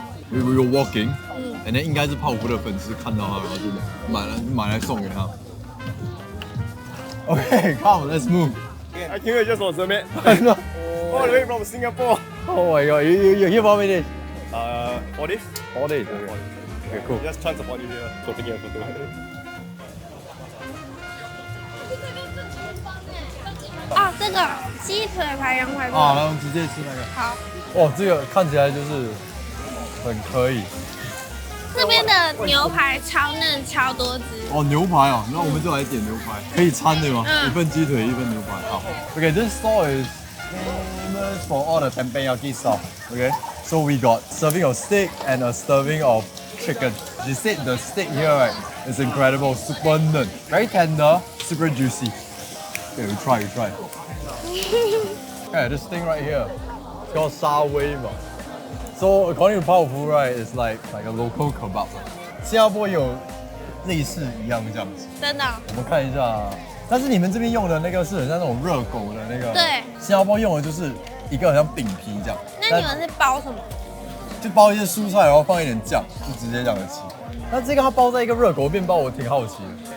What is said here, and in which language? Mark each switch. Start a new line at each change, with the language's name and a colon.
English: We were walking，and then
Chinese: 应该是泡芙的粉丝看到它，然后就买来送给他。
English: Okay, come, let's move. I came here just for Zermatt. All the way from Singapore. Oh my god, you here for me? 4 days. 4 days. Okay, cool. Just trying to support you here for taking a photo.
Chinese: 哦，这个鸡腿排羊排。啊，那我们直接吃那个。好。哦，这个看起来就是很可以。这边的牛排超嫩超多汁。哦，牛排哦，那我们就来点牛排，可以掺对吗？一份鸡腿，一份牛排。好。
English: Okay, this stall is famous for all the teppanyaki stuff. Okay, so we got serving of steak and a serving of chicken. She said the steak here right is incredible, super嫩, very tender, super juicy. Okay, we try. Okay, this thing right here, it's called Sawei. So according to 泡芙 right, it's like a local kebab.
Chinese: 新加坡有类似一样这样子。真的。我们看一下，但是你们这边用的那个是很像那种热狗的那个。对。新加坡用的就是一个很像饼皮这样。那你们是包什么？就包一些蔬菜，然后放一点酱，就直接这样子吃。那这个它包在一个热狗面包，我挺好奇的。